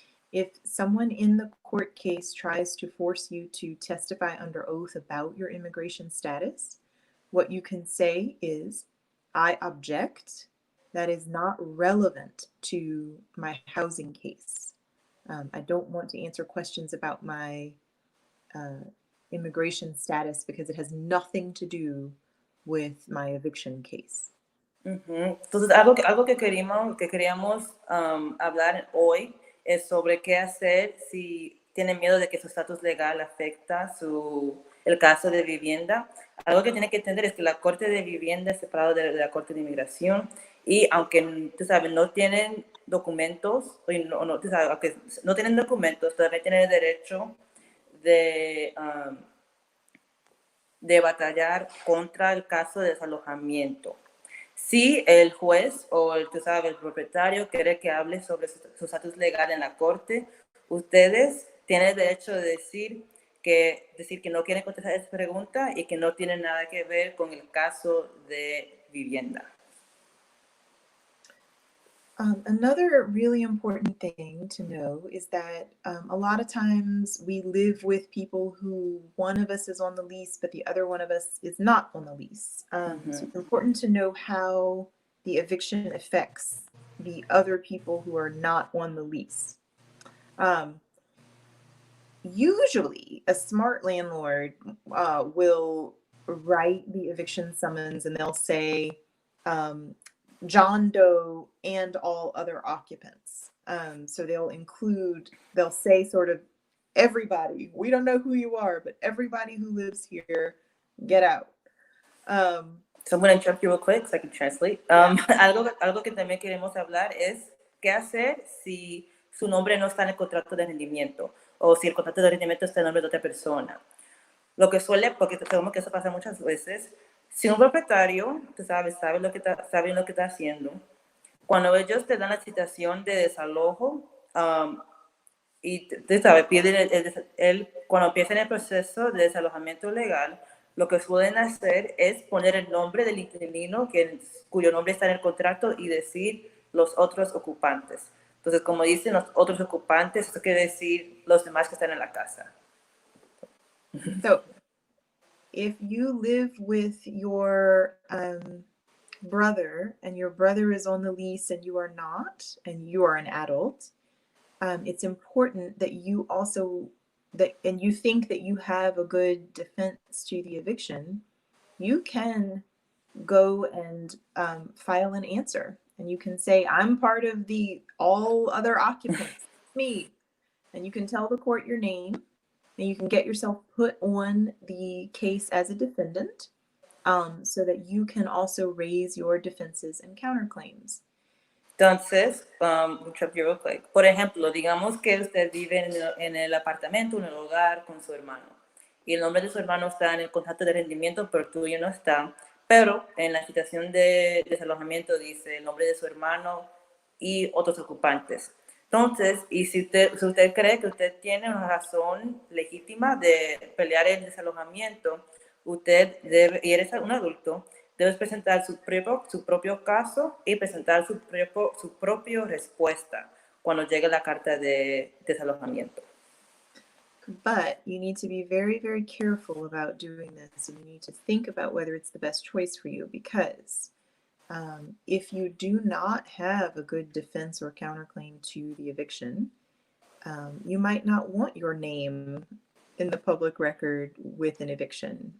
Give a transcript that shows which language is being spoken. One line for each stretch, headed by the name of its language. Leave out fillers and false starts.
English: If someone in the court case tries to force you to testify under oath about your immigration status, what you can say is, I object, that is not relevant to my housing case. I don't want to answer questions about my immigration status because it has nothing to do with my eviction case.
Spanish: Entonces, algo que queríamos hablar hoy es sobre qué hacer si tienen miedo de que su estatus legal afecta el caso de vivienda. Algo que tienen que entender es que la Corte de Vivienda es separado de la Corte de Inmigración y aunque, tú sabes, no tienen documentos, tú sabes, aunque no tienen documentos, todavía tienen el derecho de batallar contra el caso de desalojamiento. Si el juez o tú sabes, el propietario quiere que hable sobre su estatus legal en la corte, ustedes tienen el derecho de decir que no quieren contestar esa pregunta y que no tiene nada que ver con el caso de vivienda.
English: Another really important thing to know is that a lot of times we live with people who one of us is on the lease, but the other one of us is not on the lease. So it's important to know how the eviction affects the other people who are not on the lease. Usually, a smart landlord will write the eviction summons and they'll say, John Doe and all other occupants. So they'll say sort of everybody, we don't know who you are, but everybody who lives here, get out. So I'm going to interrupt you real quick so I can translate. Yeah.
Spanish: Algo que también queremos hablar es qué hacer si su nombre no está en el contrato de rendimiento o si el contrato de rendimiento está en nombre de otra persona. Lo que suele, porque sabemos que eso pasa muchas veces, si un propietario, tú sabes, sabe lo que está haciendo, cuando ellos te dan la citación de desalojo y tú sabes, piden cuando empiezan el proceso de desalojamiento legal, lo que suelen hacer es poner el nombre del inquilino cuyo nombre está en el contrato y decir los otros ocupantes. Entonces, como dicen los otros ocupantes, eso quiere decir los demás que están en la casa.
English: So, if you live with your brother and your brother is on the lease and you are not, and you are an adult, it's important that you also and you think that you have a good defense to the eviction, you can go and file an answer, and you can say, I'm part of the all other occupants, me, and you can tell the court your name, and you can get yourself put on the case as a defendant, so that you can also raise your defenses and counterclaims.
Spanish: Entonces, por ejemplo, digamos que usted vive en el apartamento, en el hogar con su hermano, y el nombre de su hermano está en el contrato de rendimiento, pero el tuyo no está, pero en la citación de desalojamiento dice el nombre de su hermano y otros ocupantes. Entonces, y si usted cree que usted tiene una razón legítima de pelear el desalojamiento, usted debe, y eres un adulto, debes presentar su propio caso y presentar su propia respuesta cuando llegue la carta de desalojamiento.
English: But you need to be very, very careful about doing this, and you need to think about whether it's the best choice for you, because if you do not have a good defense or counterclaim to the eviction, you might not want your name in the public record with an eviction.